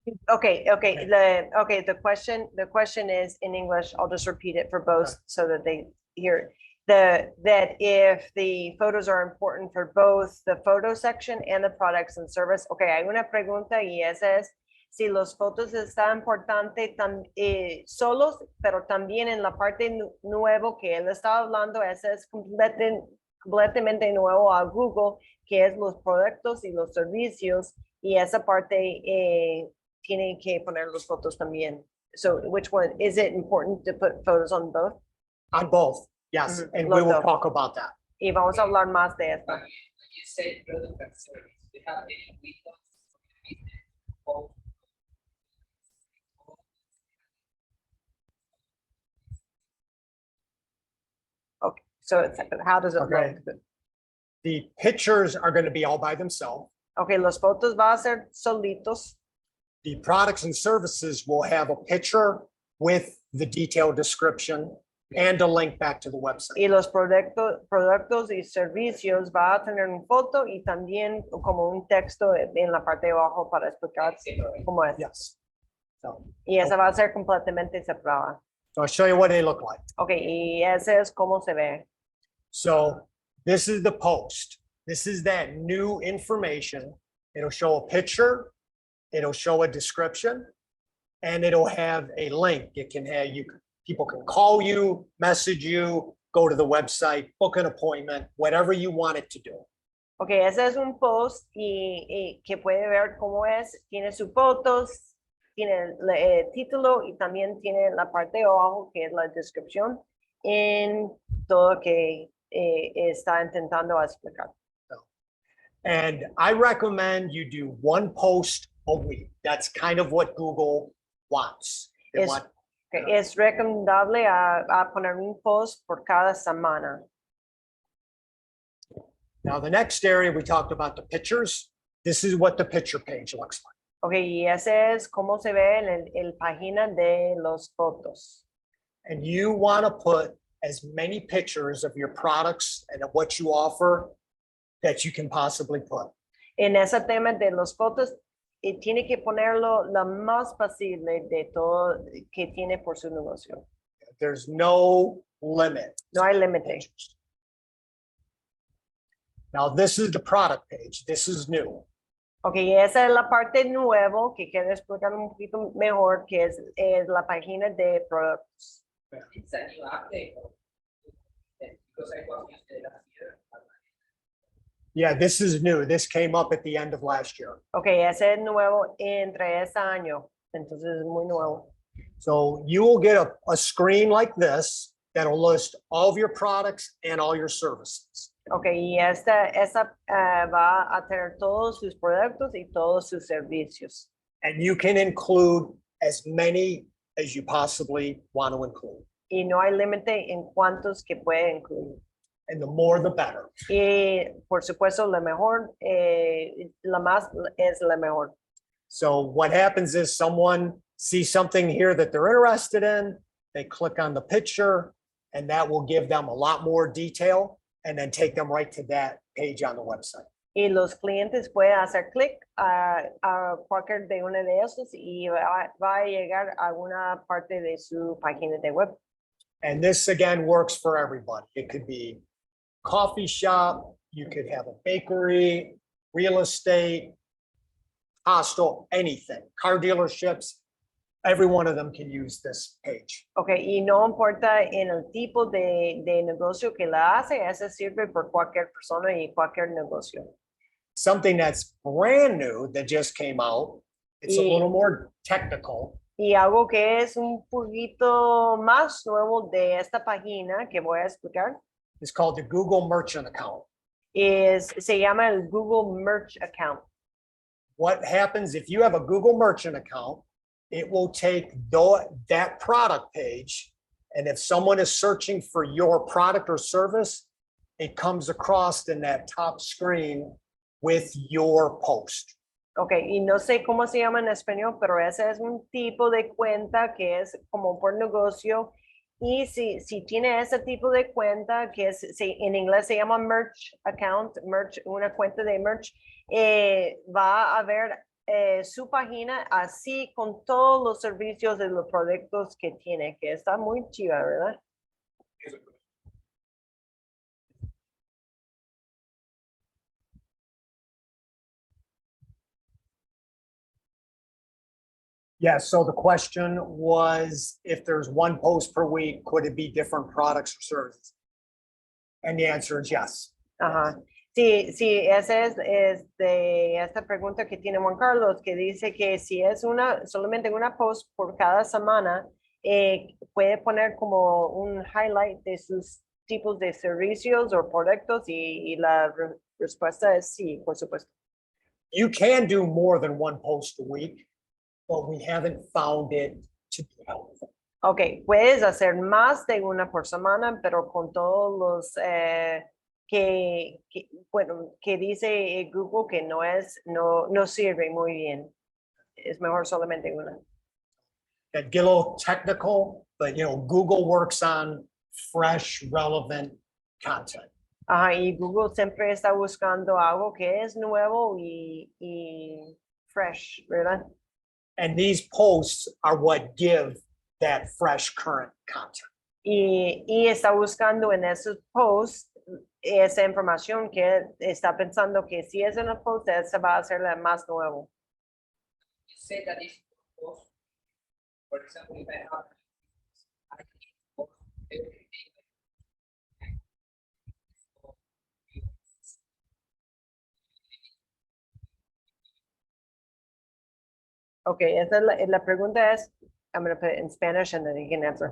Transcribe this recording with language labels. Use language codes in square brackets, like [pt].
[en] Okay, the question is in English. I'll just repeat it for both so that they hear that if the photos are important for both the photo section and the products and service. [es] Okay, hay una pregunta y esa es si los fotos están importante solos, pero también en la parte nuevo que él está hablando, esa es completamente nuevo a Google, que es los productos y los servicios, y esa parte tiene que poner los fotos también. [en] So which one, is it important to put photos on both? On both, yes, and we will talk about that. [es] Y vamos a hablar más de esto. [en] You said product and service. Do you have any windows? Okay, so how does it Okay. look? The pictures are going to be all by themselves. [es] Okay, los fotos va a ser solitos. [en] The products and services will have a picture with the detailed description and a link back to the website. [es] Y los productos y servicios va a tener una foto y también como un texto en la parte de abajo para explicar cómo es. [en] Yes. So, [es] Y esa va a ser completamente separada. [en] so I'll show you what they look like. [es] Okay, y ese es cómo se ve. [en] So this is the post. This is that new information. It'll show a picture, it'll show a description, and it'll have a link. It can have people can call you, message you, go to the website, book an appointment, whatever you want it to do. [es] Okay, ese es un post y que puede ver cómo es. Tiene sus fotos, tiene el título y también tiene la parte de abajo que es la descripción en todo que está intentando explicar. [en] And I recommend you do one post a week. That's kind of what Google wants. They want- [es] Okay, es recomendable a poner un post por cada semana. [en] Now, the next area, we talked about the pictures. This is what the picture page looks like. [es] Okay, y ese es cómo se ve en el página de los fotos. [en] And you want to put as many pictures of your products and of what you offer that you can possibly put. [es] En ese tema de los fotos, tiene que ponerlo lo más posible de todo que tiene por su negocio. [en] There's no limit. [es] No hay límite. [en] Now, this is the product page. This is new. [es] Ok, esa es la parte nuevo que quiero explicar un poquito mejor, que es la página de productos. [en] It's a new update. Because I was used to it last year. Yeah, this is new. This came up at the end of last year. [es] Ok, ese es nuevo entre este año, entonces es muy nuevo. [en] So you will get a screen like this that'll list all of your products and all your services. [es] Ok, y esta va a tener todos sus productos y todos sus servicios. [en] And you can include as many as you possibly want to include. [es] Y no hay límite en cuántos que puede incluir. [en] And the more, the better. [es] Y por supuesto, la mejor, la más es la mejor. [en] So what happens is someone sees something here that they're interested in, they click on the picture, and that will give them a lot more detail and then take them right to that page on the website. [es] Y los clientes pueden hacer clic a cualquier de una de esos y va a llegar a una parte de su página de web. [en] And this again works for everybody. It could be coffee shop, you could have a bakery, real estate, hostel, anything, car dealerships. Every one of them can use this page. [es] Ok, y no importa en el tipo de negocio que la hace, ese sirve por cualquier persona y cualquier negocio. [en] Something that's brand new that just came out, it's a little more technical. [es] Y algo que es un poquito más nuevo de esta página que voy a explicar [en] It's called the Google Merchant Account. [es] se llama el Google Merch Account. [en] What happens if you have a Google Merchant account, it will take that product page, and if someone is searching for your product or service, it comes across in that top screen with your post. [es] Ok, y no sé cómo se llama en español, pero ese es un tipo de cuenta que es como por negocio. Y si tiene ese tipo de cuenta, que en inglés se llama merch account, una cuenta de merch, va a ver su página así con todos los servicios de los productos que tiene, que está muy chiva, ¿verdad? [en] Yeah, so the question was, if there's one post per week, could it be different products or services? And the answer is yes. [es] Ajá. Sí, sí, esa es de esta pregunta que tiene Juan Carlos, que dice que si es solamente una post por cada semana, puede poner como un highlight de sus tipos de servicios o productos y la respuesta es sí, por supuesto. [en] You can do more than one post a week, but we haven't found it to be helpful. [es] Ok, puedes hacer más de una por semana, pero con todos los que dice Google que no sirve muy bien. Es mejor solamente una. [en] That get a little technical, but Google works on fresh, relevant content. [es] Ajá, y Google siempre está buscando algo que es nuevo y fresh, ¿verdad? [en] And these posts are what give that fresh, current content. [es] Y está buscando en esos posts esa información que está pensando que si es una post, esa va a ser la más nuevo. [en] You say that is post. For example, if I have I can post every day. [es] Ok, esa es la pregunta es, [en] I'm going to put it in Spanish and then you can answer.